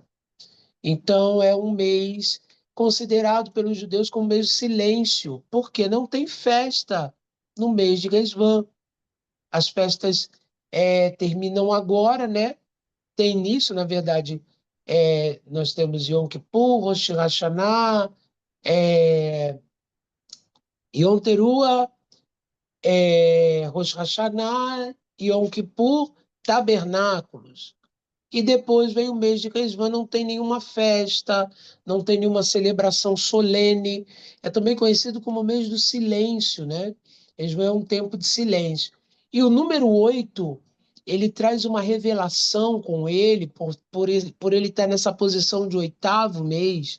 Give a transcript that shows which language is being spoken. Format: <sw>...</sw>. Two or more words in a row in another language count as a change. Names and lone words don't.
<pt>Então, é um mês considerado pelos judeus como mês de silêncio, porque não tem festa no mês de Resvan. As festas terminam agora, né? Tem início, na verdade, nós temos Yom Kippur, Rosh Hashanah, Yom Teruah, Rosh Hashanah, Yom Kippur, Tabernáculos. E depois vem o mês de Resvan, não tem nenhuma festa, não tem nenhuma celebração solene. É também conhecido como o mês do silêncio, né? Resvan é um tempo de silêncio. E o número 8, ele traz uma revelação com ele, por ele estar nessa posição de oitavo mês.</pt>